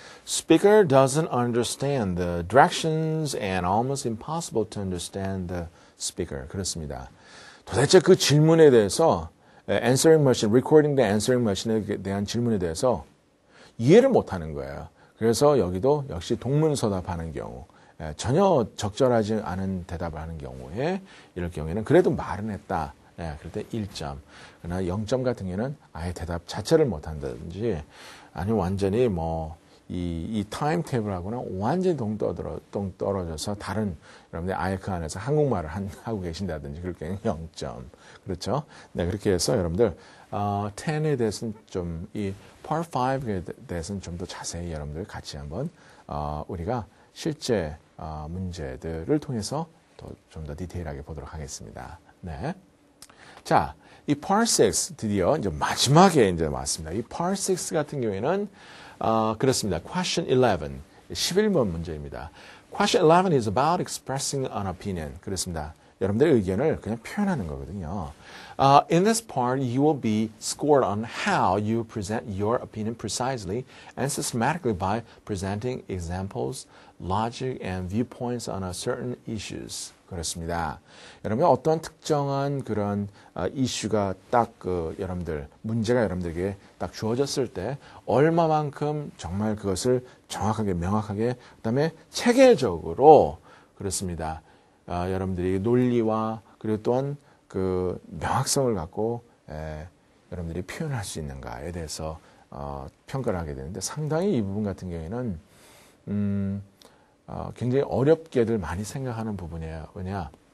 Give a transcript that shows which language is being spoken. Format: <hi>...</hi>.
<en>Speaker doesn't understand the directions and almost impossible to understand the speaker.</en> <ko>그렇습니다. 도대체 그 질문에 대해서 answering machine,</ko> <en>recording the answering machine</en> <ko>에 대한 질문에 대해서 이해를 못하는 거예요. 그래서 여기도 역시 동문서답하는 경우, 전혀 적절하지 않은 대답을 하는 경우에 이럴 경우에는 그래도 말은 했다. 그럴 때 1점. 그러나 0점 같은 경우에는 아예 대답 자체를 못한다든지 아니면 완전히 이 타임 테이블하고는 완전히 동떨어져서 다른 여러분들 아예 그 안에서 한국말을 하고 계신다든지 그럴 경우는 0점. 그렇죠? 네, 그렇게 해서 여러분들 10에 대해서는 좀 이 Part 5에 대해서는 좀 더 자세히 여러분들 같이 한번 우리가 실제 문제들을 통해서 좀 더 디테일하게 보도록 하겠습니다. 네. 자, 이 Part 6 드디어 이제 마지막에 이제 왔습니다. 이 Part 6 같은 경우에는 그렇습니다. Question 11, 11번 문제입니다.</ko> <en>Question 11 is about expressing an opinion.</en> <ko>그렇습니다. 여러분들의 의견을 그냥 표현하는 거거든요.</ko> <en>In this part, you will be scored on how you present your opinion precisely and systematically by presenting examples, logic, and viewpoints on a certain issues.</en> <ko>그렇습니다. 여러분 어떤 특정한 그런 이슈가 딱 여러분들 문제가 여러분들에게 딱 주어졌을 때 얼마만큼 정말 그것을 정확하게 명확하게 그다음에 체계적으로 그렇습니다. 여러분들이 논리와 그리고 또한 그 명확성을 갖고 여러분들이 표현할 수 있는가에 대해서 평가를 하게 되는데 상당히 이 부분 같은 경우에는 굉장히 어렵게들 많이 생각하는 부분이에요. 왜냐?</ko>